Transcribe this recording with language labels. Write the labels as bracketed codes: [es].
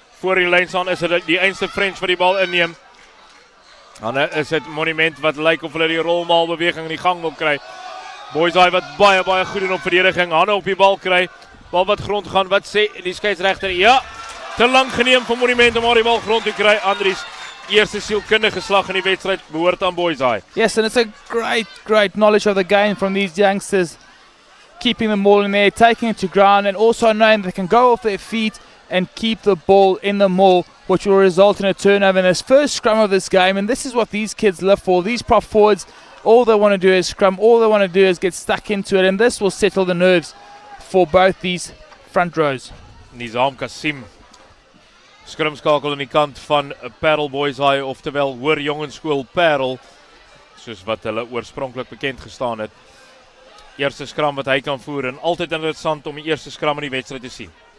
[af] Voor die lynstaan is dit die einste French wat die bal inneem. Dan is dit Monument wat lyk of hulle die rolmaal beweging in die gang wil kry. Boishaai wat baie goed doen op verdediging, hande op die bal kry. Bal wat grond gaan, wat sê die skeieregter? Ja, te lang geneem vir Monument om die bal grond te kry. Andries, eerste sielkundige slag in die wedstryd behoort aan Boishaai. [en] Yes, and it's a great knowledge of the game from these youngsters. Keeping the ball in there, taking it to ground, and also knowing they can go off their feet and keep the ball in the maul, which will result in a turnover in this first scrum of this game. And this is what these kids live for. These prop forwards, all they want to do is scrum, all they want to do is get stuck into it, and this will settle the nerves for both these front rows. [af] Nizam Kasim, skrimskakel aan die kant van Paarl Boishaai, oftewel Hoër Jongensskool Paarl, soos wat hulle oorspronklik bekend gestaan het. Eerste skram wat hy kan voer, en altyd interessant om die eerste skram in die wedstryd te sien.